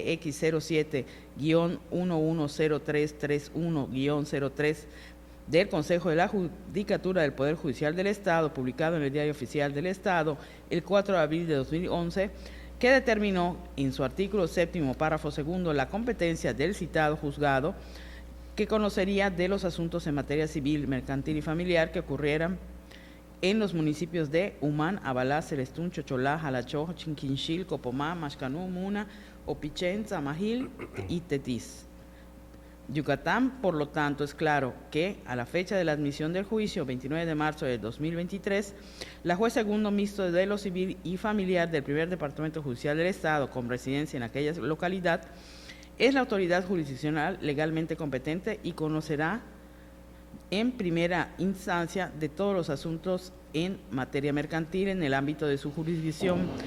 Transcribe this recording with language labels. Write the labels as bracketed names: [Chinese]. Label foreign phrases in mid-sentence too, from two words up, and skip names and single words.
[Spanish] EX07-110331-03 del Consejo de la Judicatura del Poder Judicial del Estado, publicado en el Diario Oficial del Estado el 4 de abril de 2011, que determinó en su artículo 7º, párrafo 2, la competencia del citado juzgado, que conocería de los asuntos en materia civil, mercantil y familiar que ocurrieran en los municipios de Umán, Abalá, Celestún, Chocholá, Jalachó, Chinquinchil, Copomá, Maxcanú, Muna, Opichén, Zamajil y Tetis. Yucatán, por lo tanto, es claro que a la fecha de la admisión del juicio, 29 de marzo de 2023, la juez segundo mixto de lo civil y familiar del Primer Departamento Judicial del Estado, con residencia en aquella localidad, es la autoridad jurisdiccional legalmente competente y conocerá en primera instancia de todos los asuntos en materia mercantil en el ámbito de su jurisdicción.